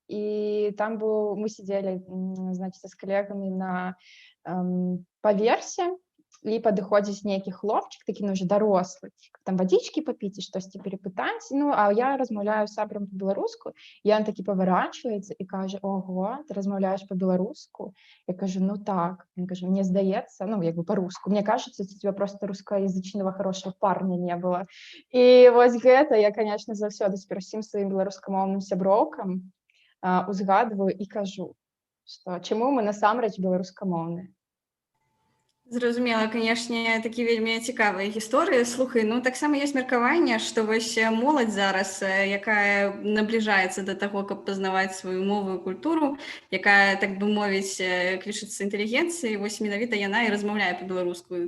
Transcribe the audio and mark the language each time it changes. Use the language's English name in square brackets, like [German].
[Belarusian] І там мы сидзелі, значыць, з калегамі на паверсе, і падыходзіць нейкі хлопчык, такі, ну, уже дарослы, там вадзічкі папіць і штосьці перапытаць, ну, а я размаўляю з сябрам па-беларуску, і ён такі паварачваецца і кажа, ого, ты размаўляеш па-беларуску? Я кажу, ну так. Він каже, мне здаецца, ну, па-руску, [Russian] мне кажется, у тебя просто рускоязычного хорошего парня не было. [Belarusian] І вось гэта я, конечно, заўсёды з усім сваім беларускамоўным сяброўкам узгадваю і кажу, што чаму мы насамрэч беларускамоўныя. Зразумела, канешне, такі вельмі цікавыя гісторыі. Слухай, ну таксама ёсць меркаванне, што вось моладзь зараз, якая набліжаецца да таго, каб пазнаваць сваю мову і культуру, якая, так бы мовіць, клічыцца інтэлігенцыяй, вось менавіта яна і размаўляе па-беларуску.